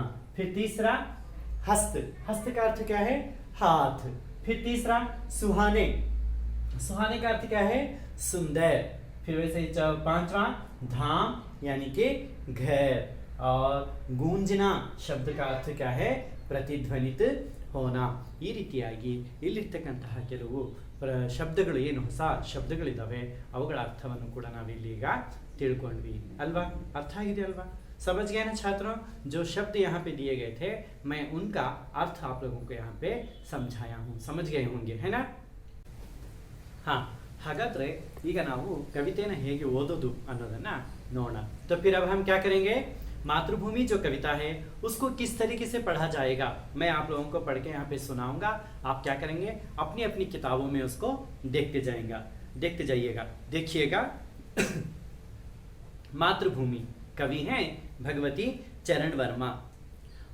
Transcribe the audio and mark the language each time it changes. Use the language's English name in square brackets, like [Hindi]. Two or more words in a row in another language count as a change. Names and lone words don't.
[Hindi] फिर तीसरा हस्त. हस्त का अर्थ क्या है? हाथ. फिर तीसरा सुहाने. सुहाने का अर्थ क्या है? सुंदर. फिर वैसे पांचवा धाम यानी कि घर. और गूंजना शब्द का अर्थ क्या है? प्रतिध्वनित ಹೋನಾ. [Kannada] ಈ ರೀತಿಯಾಗಿ ಇಲ್ಲಿರ್ತಕ್ಕಂತಹ ಕೆಲವು ಶಬ್ದಗಳು ಏನು ಹೊಸ ಶಬ್ದಗಳಿದ್ದಾವೆ ಅವುಗಳ ಅರ್ಥವನ್ನು ಕೂಡ ನಾವಿಲ್ಲಿ ಈಗ ತಿಳ್ಕೊಂಡ್ವಿ ಅಲ್ವಾ. ಅರ್ಥ ಆಗಿದೆ ಅಲ್ವಾ. [Hindi] समझ गए ना छात्रों? जो शब्द यहाँ पे दिए गए थे मैं उनका अर्थ आप लोगों को यहाँ पे समझाया हूँ. समझ गए होंगे, है ना? हाँ, [Kannada] ಹಾಗಾದ್ರೆ ಈಗ ನಾವು ಕವಿತೆನ ಹೇಗೆ ಓದೋದು ಅನ್ನೋದನ್ನ ನೋಡೋಣ. [Hindi] तो फिर अब हम क्या करेंगे? मातृभूमि जो कविता है उसको किस तरीके से पढ़ा जाएगा मैं आप लोगों को पढ़ के यहाँ पे सुनाऊंगा. आप क्या करेंगे? अपनी अपनी किताबों में उसको देखते जाइएगा. देखिएगा. मातृभूमि कवि हैं भगवती चरण वर्मा.